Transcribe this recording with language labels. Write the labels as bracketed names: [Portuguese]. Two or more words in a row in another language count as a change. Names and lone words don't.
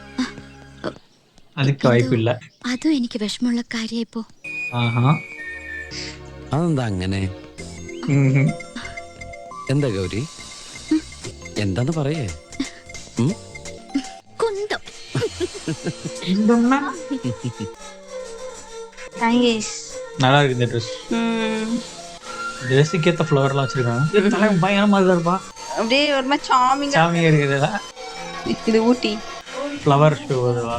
[Malayalam] അതും എനിക്ക് വിഷമമുള്ള കാര്യായിപ്പോ. അതെന്താ അങ്ങനെ? എന്താ ഗൗരി, എന്താന്ന് പറയേ? കുന്തം. [Tamil] நல்லா இருக்கு இந்த ட்ரெஸ். ட்ரெஸ்ஸுக்கு ஏற்ற ஃப்ளவர்லாம் வச்சிருக்காங்க. பயங்கரமா இருப்பா, அப்படியே ஒரு மாதிரி சாமிங்கா சாமியா இருக்குதா? இது ஊட்டி [English] flower show [Tamil] அதுவா?